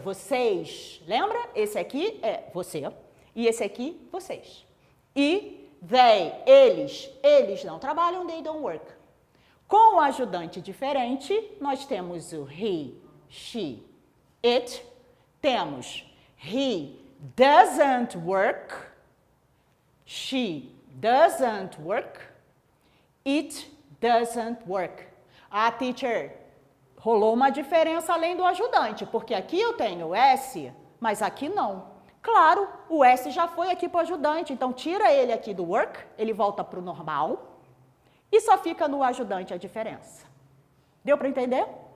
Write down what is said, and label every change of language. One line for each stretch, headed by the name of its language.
Portuguese: Vocês. Lembra? Esse aqui é você. E esse aqui, vocês. E they, eles não trabalham,
English: they don't work.
Portuguese: Com o ajudante diferente, nós temos o he, she, it.
English: Temos he doesn't work, she doesn't work, it doesn't work.
Portuguese: Ah, teacher, rolou uma diferença além do ajudante, porque aqui eu tenho o S, mas aqui não. Claro, o S já foi aqui para o ajudante, então tira ele aqui do work, ele volta para o normal e só fica no ajudante a diferença. Deu para entender?